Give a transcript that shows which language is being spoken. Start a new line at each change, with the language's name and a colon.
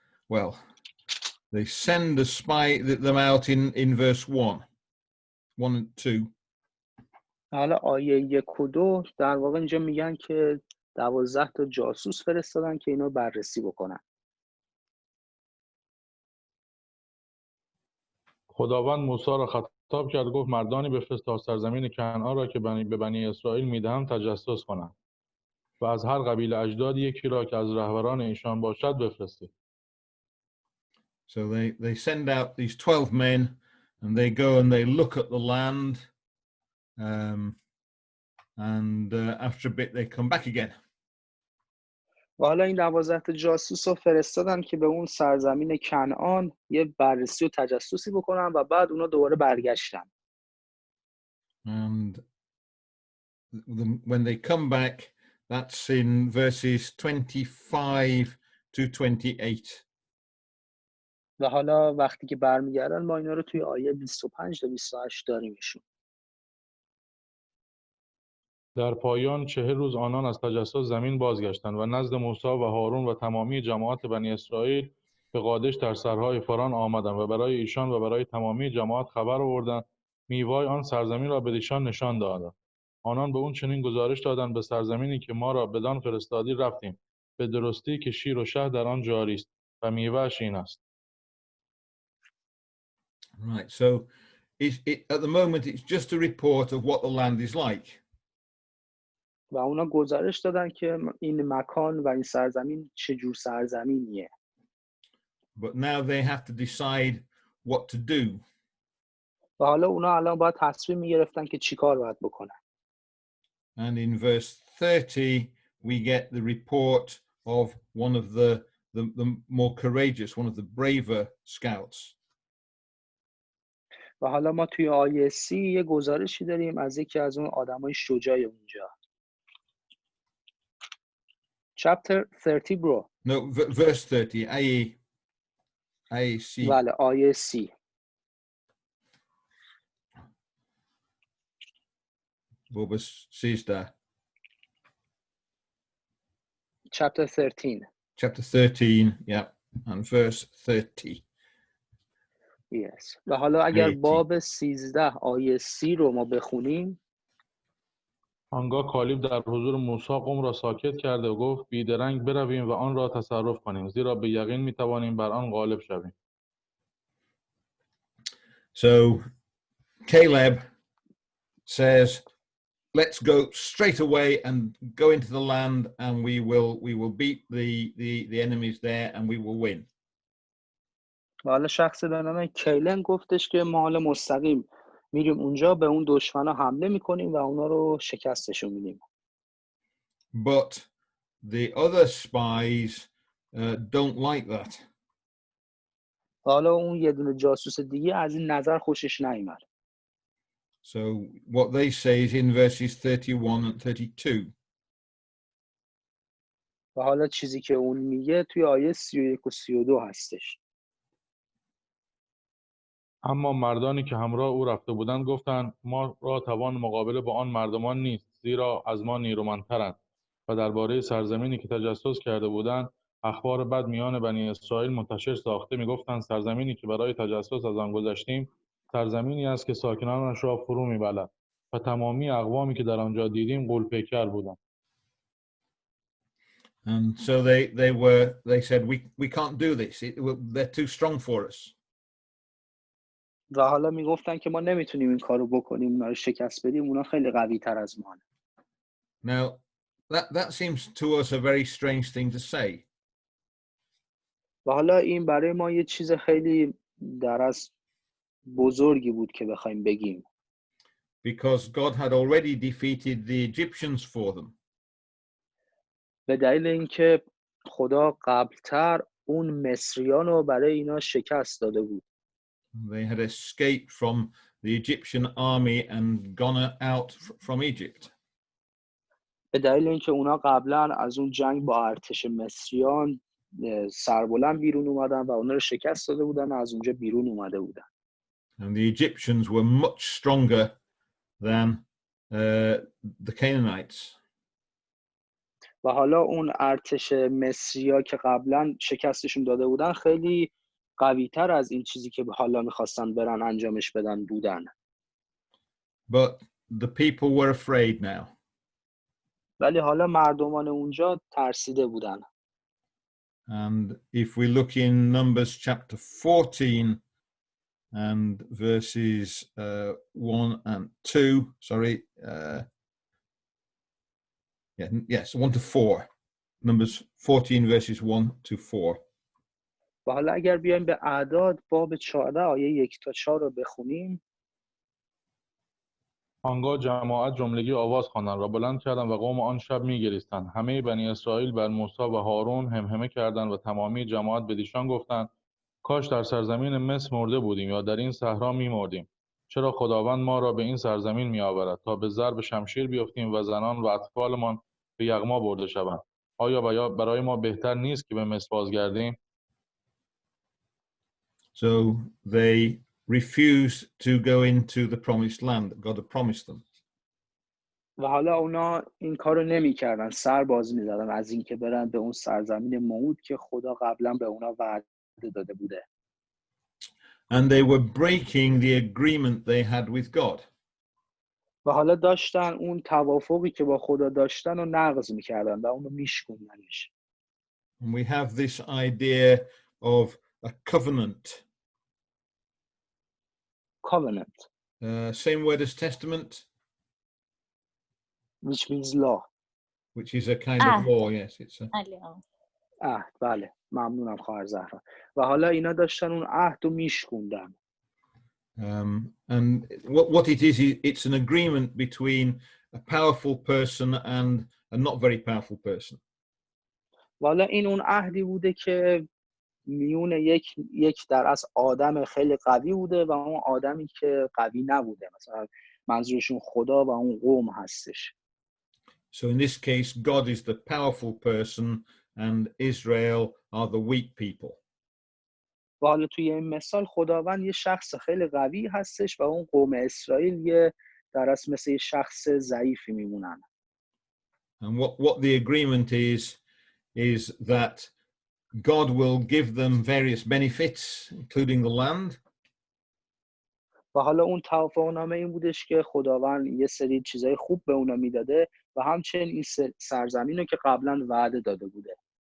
English: Well, they send them out in verse 1 and 2.
Persian: حالا آیه 1 و 2 در واقع اینجا میگن که 12 تا جاسوس فرستادن که اینو بررسی بکنن. خداوند موسی را خطاب کرد، گفت مردانی بفرست تا سرزمین کنعان را که به بنی اسرائیل میدهم تجسس کنند و از هر قبیله اجداد یکی را که از رهبران ایشان باشد بفرستید.
English: So they send out these 12 men and they go and they look at the land and after a bit they come back again.
Persian: و حالا این 12 تا جاسوس رو فرستادن که به اون سرزمین کنعان یه بررسی و تجسسی بکنن و بعد اونا دوباره برگشتن.
English: And when they come back, that's in verses 25 to 28.
Persian: و حالا وقتی که برمیگردن ما اینا رو توی آیه 25 تا 28 داریمشون. در پایان 40 روز آنان از تجسس زمین بازگشتند و نزد موسی و هارون و تمامی جماعت بنی اسرائیل به قادش در سرهای فاران آمدند و برای ایشان و برای تمامی جماعت خبر آوردند میوای آن سرزمین را به ایشان نشان دادند. آنان به اون چنین گزارش دادند به سرزمینی که ما را بدان فرستادی رفتیم، به درستی که شیر و شهد در آن جاری است و میوه‌اش این است.
English: Right, so at the moment it's just a report of what the land is like.
Persian: و اونا گزارش دادن که این مکان و این سرزمین چه جور سرزمینیه.
English: But now they have to decide what to do.
Persian: و حالا اونا الان باید تصمیم میگرفتن که چی کار باید بکنن.
English: And in verse 30 we get the report of one of the more courageous, one of the braver scouts.
Persian: و حالا ما توی آیه 30 یه گزارشی داریم از یکی از اون آدمای شجاع اونجا.
English: Chapter 30 bro. No, verse 30. AEC.
Persian: بله آیه 30.
English: Bobus says that. Chapter 13. Chapter 13, yeah, and verse 30. Yes.
Persian: و حالا اگر
English: 80.
Persian: باب 13 آیه 30 رو ما بخونیم. آنگاه کالیب در حضور موسی قوم را ساکت کرده و گفت بیدرنگ برویم و آن را تصرف کنیم زیرا به یقین میتوانیم بر آن غالب شویم.
English: So Caleb says, let's go straight away and go into the land, and we will beat the enemies there, and we will win.
Persian: و حالا شخص به نام کیلن گفتش که ما حالا مستقیم میریم اونجا به اون دشمنا حمله میکنیم و اونا رو شکستشون میدیم.
English: But the other spies don't like that.
Persian: حالا اون یه دونه جاسوس دیگه از این نظر خوشش نیامد.
English: So what they say is in verses 31 and 32.
Persian: و حالا چیزی که اون میگه توی آیه 31 و 32 هستش. اما مردانی که همراه او رفته بودند گفتند ما را توان مقابله با آن مردمان نیست زیرا از ما نیرومندترند و درباره سرزمینی که تجسس کرده بودند اخبار بد میان بنی اسرائیل منتشر ساخته میگفتند سرزمینی که برای تجسس از آن گذشتیم سرزمینی است که ساکنانش را فرو میبلد و تمامی اقوامی که در آنجا دیدیم غول‌پیکر بودند.
English: And so they said we can't do this. They're too strong for us.
Persian: و حالا میگفتن که ما نمیتونیم این کارو بکنیم، اونا رو شکست بدیم، اونا خیلی قوی تر از ما.
English: Now that seems to us a very strange thing to say.
Persian: و حالا این برای ما یه چیز خیلی در از بزرگی بود که بخوایم بگیم.
English: Because God had already defeated the Egyptians for them.
Persian: به دلیل اینکه خدا قبلتر اون مصریان رو برای اینا شکست داده بود.
English: They had escaped from the Egyptian army and gone out from Egypt.
Persian: به دلیل اینکه اونا قبلا از اون جنگ با ارتش مصریان سربلند بیرون اومدن و اونا رو شکست داده بودن و از اونجا بیرون اومده بودن.
English: And the Egyptians were much stronger than the Canaanites.
Persian: و حالا اون ارتش مصریا که قبلا شکستشون داده بودن خیلی قوی‌تر از این چیزی که حالا میخواستن برن انجامش بدن بودن.
English: But the people were afraid now.
Persian: ولی حالا مردمان اونجا ترسیده بودن.
English: And if we look in Numbers chapter 14 and verses 1 and 2, sorry, yes, 1 to 4. Numbers 14 verses 1 to 4.
Persian: و حالا اگر بیایم به اعداد باب 14 آیه 1 تا 4 رو بخونیم. آنگاه جماعت جملگی آواز خواندند و بلند کردند و قوم آن شب می‌گریستند. همه بنی اسرائیل بر موسی و هارون همهمه کردند و تمامی جماعت به ایشان گفتند کاش در سرزمین مصر مرده بودیم یا در این صحرا می‌مردیم. چرا خداوند ما را به این سرزمین می‌آورد تا به ضرب شمشیر بیفتیم و زنان و اطفالمان به یغما برده شوند. آیا برای ما بهتر نیست که به مصر بازگردیم؟
English: So they refused to go into the promised land that God had promised them.
Persian: و حالا اونا این کارو نمی‌کردن، سر باز می‌زدن از اینکه برن به اون سرزمین موعود که خدا قبلا به اونا وعده داده بوده.
English: And they were breaking the agreement they had with God.
Persian: و حالا داشتن اون توافقی که با خدا داشتن رو نقض می‌کردن و اونو میشکوندنش.
English: And we have this idea of a covenant. Covenant. same word as testament, which means law. which is a kind of law. Yes, it's a,
Persian: بله آقا. عهد. بله ممنونم خواهر زهرا. و حالا اینا داشتن اون عهد رو میشکوندن.
English: and what it is, it's an agreement between a powerful person and a not very powerful person.
Persian: و حالا این اون عهدی بوده که میون یک در از آدم خیلی قوی بوده و اون آدمی که قوی نبوده. مثلا منظورشون خدا و اون قوم هستش.
English: So in this case, God is the powerful person and Israel are the weak people.
Persian: و حالا توی این مثال خداوند یه شخص خیلی قوی هستش و اون قوم اسرائیل یه در از مثل یه شخص ضعیفی میمونن.
English: And what the agreement is that God will give them various benefits, including the land.
Persian: و حالا اون توافقنامه این بودش که خداوند یه سری چیزای خوب به اونا میداده و همچنین این سرزمین رو که قبلا وعده داده بوده.